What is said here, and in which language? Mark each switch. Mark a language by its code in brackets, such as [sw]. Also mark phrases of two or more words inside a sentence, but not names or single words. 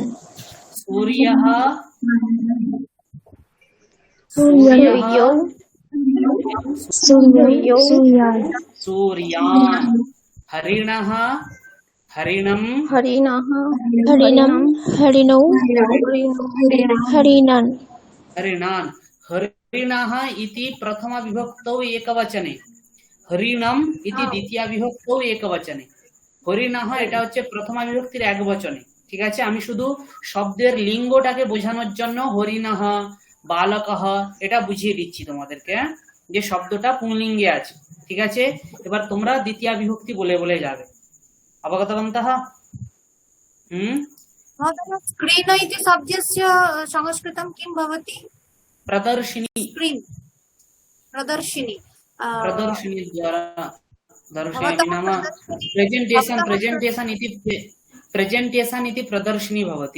[sa] सूर्यः, सूर्यान्। हरिणः, हरिणं, हरिणौ, हरिणान्। हरिणान्। हरिणः इति प्रथमविभक्तौ एकवचने, हरिणम् इति দ্বিতীয় বিভক্তौ একবচনে, [bn] হরিণः এটা হচ্ছে প্রথমা বিভক্তির একবচনে। ঠিক আছে, আমি শুধু শব্দের লিঙ্গটাকে বোঝানোর জন্য হরিণः, বালকः এটা বুঝিয়ে দিচ্ছি তোমাদেরকে, যে শব্দটা পুংলিঙ্গে আছে। ঠিক আছে, এবার তোমরা দ্বিতীয় বিভক্তি বলে বলে যাবে। [sa] অবগতवन्तः? स्क्रीन इति शब्दस्य संस्कृतं किं भवति? प्रदर्शिनी। स्क्रीन, प्रदर्शिनी। प्रदर्शिनी द्वारा दर्शयामि नाम प्रेजेंटेशन, प्रेजेंटेशन इति प्रदर्शिनी भवति।